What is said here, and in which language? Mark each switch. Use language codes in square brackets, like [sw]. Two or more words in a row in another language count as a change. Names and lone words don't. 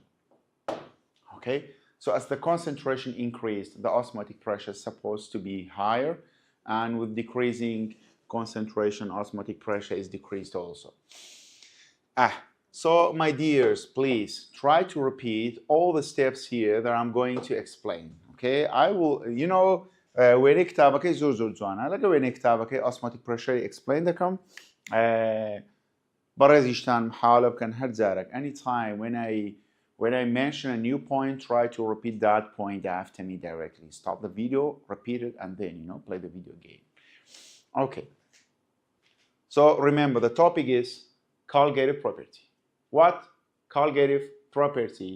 [en] Okay, so as the concentration increased, the osmotic pressure is supposed to be higher, and with decreasing concentration, osmotic pressure is decreased also. So my dears, please try to repeat all the steps here that I'm going to explain. Okay, I will, you know, [ckb] وێنەی کتابەکەی زۆر جوانە لەگە وێنەی کتابەکەی [en] osmotic pressure explain [ckb] دەکەم. بەڕێزیشتان محاولە بکەن هەر جارێک [en] anytime when I mention a new point, try to repeat that point after me directly. Stop the video, repeat it, and then, you know, play the video game. Okay. So remember, the topic is colligative property. What? Colligative property.